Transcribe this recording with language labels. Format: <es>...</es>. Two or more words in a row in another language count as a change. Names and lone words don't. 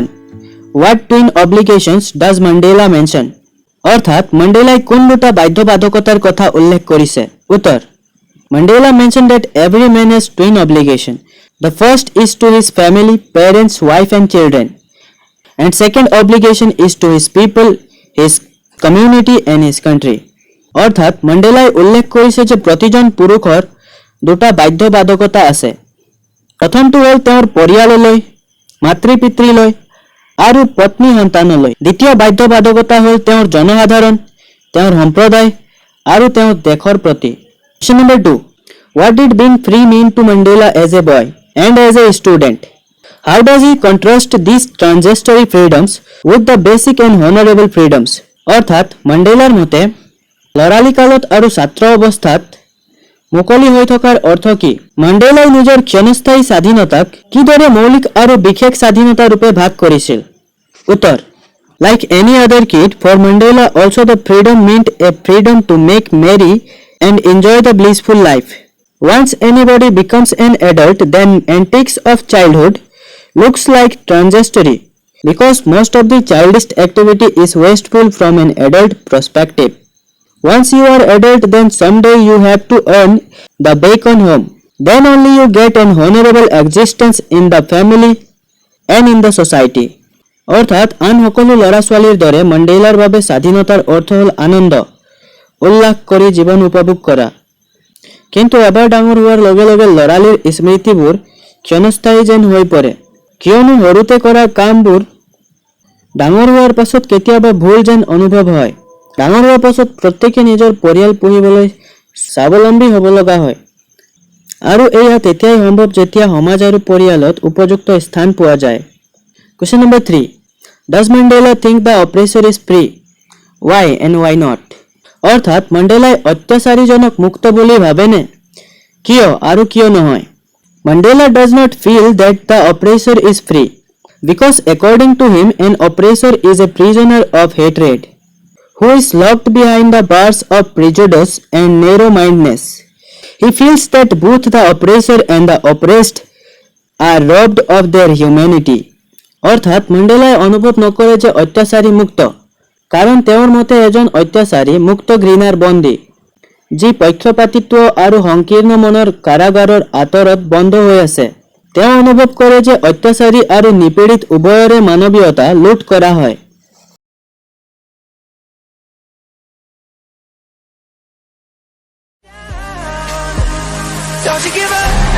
<en>What twin obligations does Mandela mention?</en> <as>অৰ্থাৎ মণ্ডেলাই কোন দুটা বাধ্যবাধকতাৰ কথা উল্লেখ কৰিছে? উত্তৰ:</as> <en>Mandela mentioned that every man has twin obligation. The first is to his family, parents, wife and children. And second obligation is to his people, his community and his country.</en> <as>অৰ্থাৎ মণ্ডেলাই উল্লেখ কৰিছে যে প্ৰতিজন পুৰুষৰ দুটা বাধ্যবাধকতা আছে। প্ৰথমটো হ'ল তেওঁৰ পৰিয়াললৈ, মাতৃ পিতৃলৈ আৰু পত্নী সন্তানলৈ। দ্বিতীয় বাধ্যবাধকতা হ'ল তেওঁৰ জনসাধাৰণ, তেওঁৰ সম্প্ৰদায় আৰু তেওঁৰ দেশৰ প্ৰতি।</as> <en>Question number 2. What did being free mean to Mandela as a boy and as a student? How does he contrast these transitory freedoms with the basic and honorable freedoms?</en> <as>অৰ্থাৎ মণ্ডেলাৰ মতে লৰালি কালত আৰু ছাত্ৰ অৱস্থাত মুকলি হৈ থকাৰ অৰ্থ কি? মণ্ডেলাই নিজৰ ক্ষণস্থায়ী স্বাধীনতাক কিদৰে মৌলিক আৰু বিশেষ স্বাধীনতা ৰূপে ভাগ কৰিছিল? উত্তৰ:</as> <en>Like any other kid, for Mandela also the freedom meant a freedom to make merry and enjoy the blissful life. Once anybody becomes an adult, then antics of childhood looks like transitory, because most of the childish activity is wasteful from an adult perspective. Once you are adult, then someday you have to earn the bacon home. Then only you get an honorable existence in the family and in the society.</en> <as>অৰ্থাৎ আন সকলো ল'ৰা ছোৱালীৰ দৰে মণ্ডেলাৰ বাবে স্বাধীনতাৰ অৰ্থ হ'ল আনন্দ উল্লাস কৰি জীৱন উপভোগ কৰা। কিন্তু এবাৰ ডাঙৰ হোৱাৰ লগে লগে ল'ৰালিৰ স্মৃতিবোৰ ক্ষণস্থায়ী যেন হৈ পৰে, কিয়নো সৰুতে কৰা কামবোৰ ডাঙৰ হোৱাৰ পাছত কেতিয়াবা ভুল যেন অনুভৱ হয়। ডাঙৰ হোৱাৰ পাছত প্ৰত্যেকে নিজৰ পৰিয়াল পুহিবলৈ স্বাৱলম্বী হ'ব লগা হয়, আৰু এয়া তেতিয়াই সম্ভৱ যেতিয়া সমাজ আৰু পৰিয়ালত উপযুক্ত স্থান পোৱা যায়।</as> <en>Question number 3. Does Mandela think the oppressor is free? Why and why not?</en> <as>অৰ্থাৎ মণ্ডেলাই অত্যাচাৰীজনক মুক্ত বুলি ভাবেনে? কিয় আৰু কিয় নহয়?</as> <en>Mandela does not feel that the oppressor is free. because according to him an oppressor is a prisoner of hatred who is locked behind the bars of prejudice and narrow-mindedness. He feels that both the oppressor and the oppressed are robbed of their humanity.</en> <as>অর্থাৎ মণ্ডেলাই অনুভৱ নকৰে যে অত্যাচাৰী মুক্ত, কাৰণ তেওঁৰ মতে এজন অত্যাচাৰী মুক্ত ঘৃণাৰ বন্দী, যি পক্ষপাতিত্ব আৰু সংকীৰ্ণ মনৰ কাৰাগাৰৰ আঁতৰত বন্ধ হৈ আছে। তেওঁ অনুভৱ কৰে যে অত্যাচাৰী আৰু নিপীড়িত উভয়ৰে মানৱীয়তা লুট কৰা হয়।</as> <en>Don't you give up.</en>